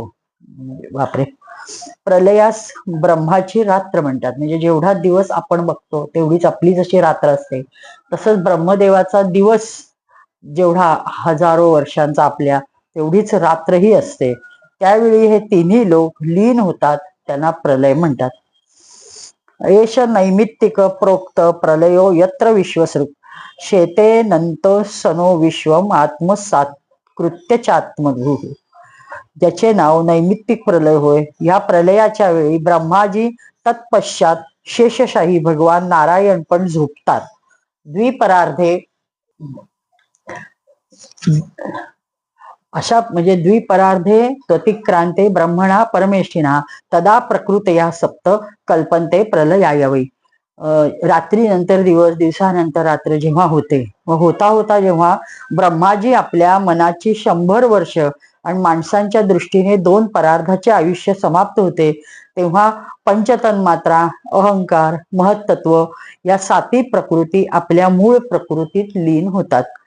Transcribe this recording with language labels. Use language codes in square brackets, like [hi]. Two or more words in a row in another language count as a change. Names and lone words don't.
[mr] बापरे, प्रलयास ब्रह्माची रात्र म्हणतात. म्हणजे जेवढा दिवस आपण बघतो तेवढीच आपली जशी रात्र असते, तसंच ब्रह्मदेवाचा दिवस जेवढा हजारो वर्षांचा आपल्या तेवढीच रात्रही असते. त्यावेळी हे तिन्ही लोक लीन होतात, त्यांना प्रलय म्हणतात. [sa] एष नैमित्तिक प्रोक्त प्रलयो यत्र विश्वसृक शेते नंत सनो विश्वम आत्मसात कृत्यचात्मभू. [mr] ज्याचे नाव नैमित्तिक प्रलय होय. या प्रलयाच्या वेळी ब्रह्माजी तत्पश्चात शेषशाही भगवान नारायण पण झोपतात. [sa] द्विपरार्धे [mr] अशा म्हणजे [sa] द्विपरार्धे त्वतिक्रांते ब्रह्मणा परमेष्ठिना तदा प्रकृतया सप्त कल्पन्ते प्रलयायवै. [mr] रात्री नंतर दिवस, दिवसानंतर रात्र जेव्हा होते व होता होता जेव्हा ब्रह्माजी आपल्या मनाची 100 वर्ष आणि माणसांच्या दृष्टीने 2 परार्धाचे आयुष्य समाप्त होते, तेव्हा पंचतन्मात्रा, अहंकार, महत्त्व या 7 प्रकृती आपल्या मूळ प्रकृतीत लीन होतात.